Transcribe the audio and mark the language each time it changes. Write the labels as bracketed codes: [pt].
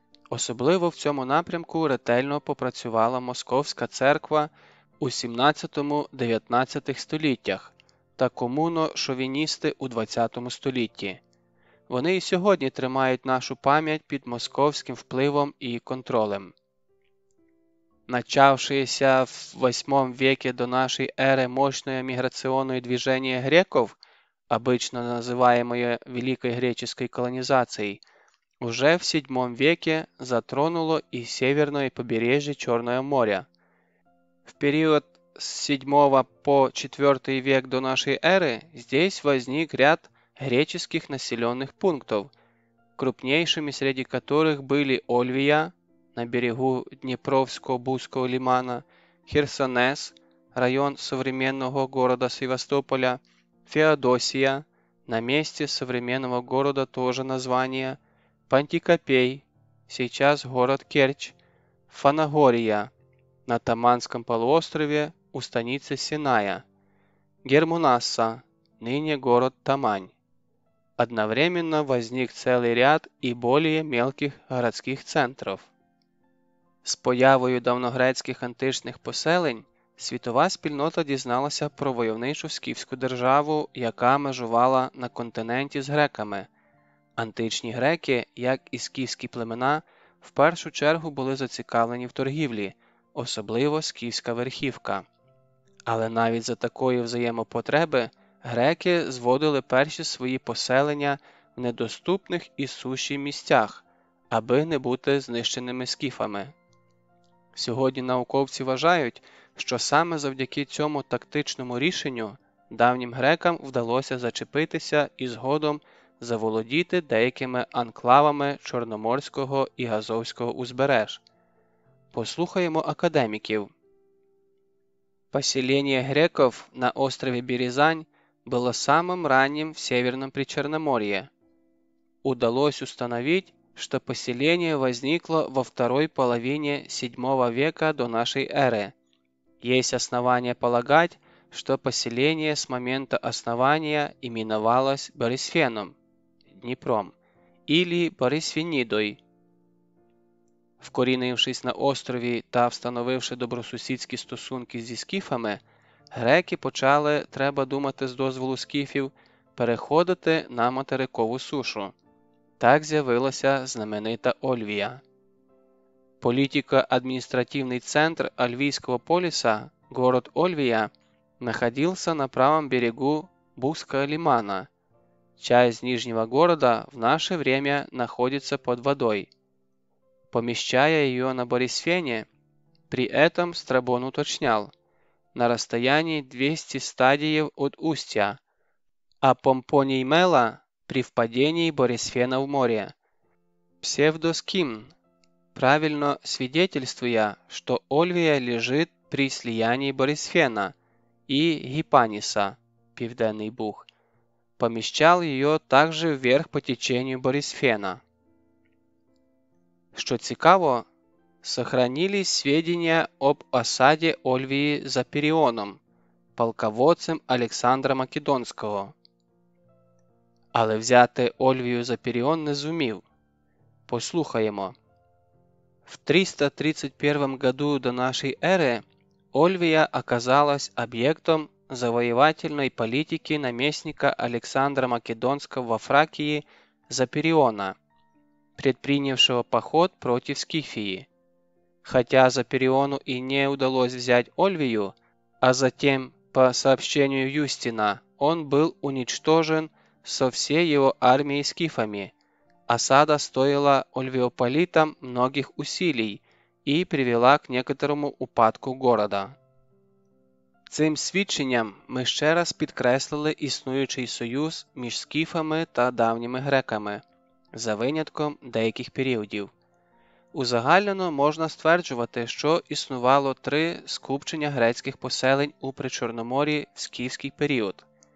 [uk] Особливо в цьому напрямку ретельно попрацювала Московська церква у 17-19 століттях та комуно-шовіністи у 20 столітті. Вони і сьогодні тримають нашу пам'ять під московським впливом і контролем. [ru] Начавшееся в 8 веке до нашей эры мощное миграционное движение греков, обычно называемое Великой греческой колонизацией, уже в VII веке затронуло и северное побережье Черного моря. В период с 7 по 4 век до нашей эры здесь возник ряд греческих населенных пунктов, крупнейшими среди которых были Ольвия на берегу Днепровско-Бузского лимана, Херсонес, район современного города Севастополя, Феодосия, на месте современного города тоже название, Пантикопей, сейчас город Керчь, Фанагория, на Таманском полуострове у станицы Синая, Гермунасса, ныне город Тамань. Одновременно возник целый ряд и более мелких городских центров. [uk] З появою давногрецьких античних поселень світова спільнота дізналася про войовничу скіфську державу, яка межувала на континенті з греками. Античні греки, як і скіфські племена, в першу чергу були зацікавлені в торгівлі, особливо скіфська верхівка. Але навіть за такої взаємопотреби греки зводили перші свої поселення в недоступних і суші місцях, аби не бути знищеними скіфами. Сьогодні науковці вважають, що саме завдяки цьому тактичному рішенню давнім грекам вдалося зачепитися і згодом заволодіти деякими анклавами Чорноморського і Азовського узбереж. Послухаємо академиков. [ru] Поселение греков на острове Березань было самым ранним в Северном Причерноморье. Удалось установить, что поселение возникло во второй половине VII века до нашей эры. Есть основания полагать, что поселение с момента основания именовалось Борисфеном, Дніпром, или Борисфенідой. [uk] Вкорінившись на острові та встановивши добросусідські стосунки зі скіфами, греки почали, треба думати з дозволу скіфів, переходити на материкову сушу. Так з'явилася знаменита Ольвія. [ru] Политико-административный центр Ольвийского полиса, город Ольвия, находился на правом берегу Бузского лимана. Часть нижнего города в наше время находится под водой. Помещая ее на Борисфене, при этом Страбон уточнял, на расстоянии 200 стадиев от устья, а Помпоний Мела при впадении Борисфена в море. Псевдоскимн, правильно свидетельствуя, что Ольвия лежит при слиянии Борисфена и Гипаниса, Південний Буг, помещал ее также вверх по течению Борисфена. [uk] Що цікаво, [ru] сохранились сведения об осаде Ольвии Запіріоном, полководцем Олександра Македонського. [uk] Але взяти Ольвію Запіріон не зумів. Послухаємо. [ru] В 331 году до нашей эры Ольвия оказалась объектом завоевательной политики наместника Александра Македонского во Фракии Запириона, предпринявшего поход против Скифии. Хотя Запириону и не удалось взять Ольвию, а затем, по сообщению Юстина, он был уничтожен со всей его армией скифами. Осада стоила ольвеополитам многих усилий і привела к некоторому упадку города. [uk] Цим свідченням ми ще раз підкреслили існуючий союз між скіфами та давніми греками, за винятком деяких періодів. Узагальнено можна стверджувати, що існувало 3 скупчення грецьких поселень у Причорномор'ї в скіфський період.